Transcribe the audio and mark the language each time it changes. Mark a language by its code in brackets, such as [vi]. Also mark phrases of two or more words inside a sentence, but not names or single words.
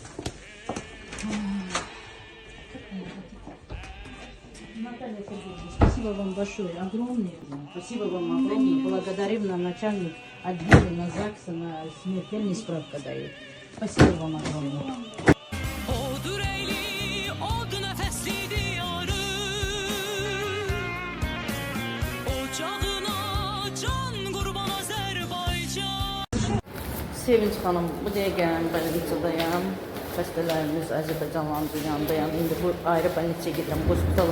[ru] Наталья Сергеевна, спасибо вам большое, огромное. Спасибо вам огромное. Благодарим на начальник отделения ЗАГСа на смертельный справка дает. Спасибо вам огромное. [az] Sevinç xanım, bu dəqiqə balnitsadayam. Xəstələrimiz Azərbaycanlılarımızın yanındayam. İndi bu ayrı balnitsaya gedirəm, hospitala.